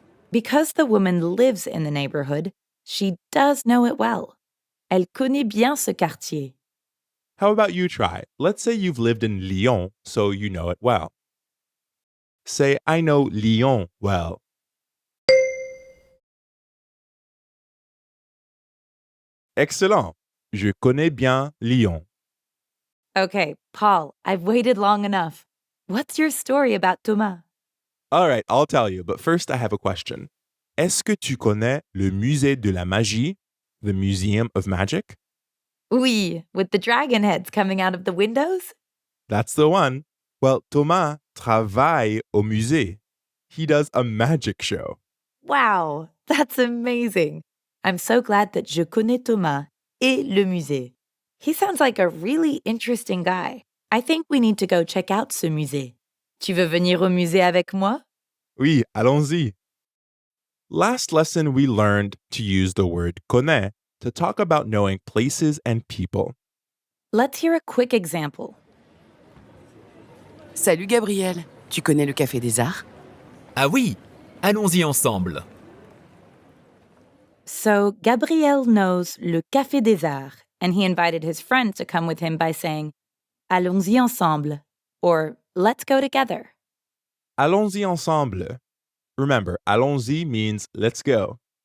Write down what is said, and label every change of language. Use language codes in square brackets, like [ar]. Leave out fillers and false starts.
[en] Because the woman lives in the neighborhood, she does know it well. [fr] Elle connaît bien ce quartier. [en] How about you try? Let's say you've lived in Lyon, so you know it well. Say, I know Lyon well. Excellent. [fr] Je connais bien Lyon. [en] Okay, Paul, I've waited long enough. What's your story about Thomas? All right, I'll tell you, but first I have a question. [fr] Est-ce que tu connais le musée de la magie, [en] the Museum of Magic? [fr] Oui, [en] with the dragon heads coming out of the windows? That's the one. Well, [fr] Thomas travaille au musée. [en] He does a magic show. Wow, that's amazing. I'm so glad that [fr] je connais Thomas et le musée. [en] He sounds like a really interesting guy. I think we need to go check out [fr] ce musée. Tu veux venir au musée avec moi? Oui, allons-y. [en] Last lesson, we learned to use the word connaît to talk about knowing places and people. Let's hear a quick example. [fr] Salut Gabriel, tu connais le Café des Arts? Ah oui, allons-y ensemble. [en] So Gabriel knows le Café des Arts, and he invited his friend to come with him by saying, [fr] Allons-y ensemble, [en] or let's go together. [fr] Allons-y ensemble. [en] Remember, allons-y means let's go.